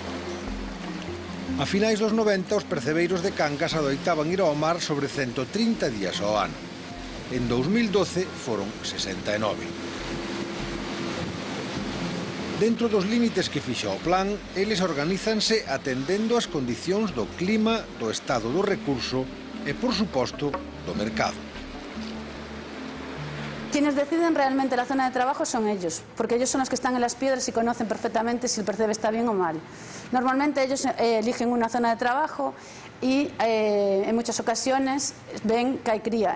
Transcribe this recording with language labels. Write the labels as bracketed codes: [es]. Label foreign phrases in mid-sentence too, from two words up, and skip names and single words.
[gl] A finais dos 90, os percebeiros de Cangas adoitaban ir ao mar sobre 130 días ao ano. En 2012 foron 69. Dentro dos límites que fixa o plan, eles organízanse atendendo as condicións do clima, do estado do recurso e, por suposto, do mercado. [es] Quienes deciden realmente la zona de trabajo son ellos, porque ellos son los que están en las piedras y conocen perfectamente si el percebe está bien o mal. Normalmente ellos eligen una zona de trabajo y en muchas ocasiones ven que hay cría.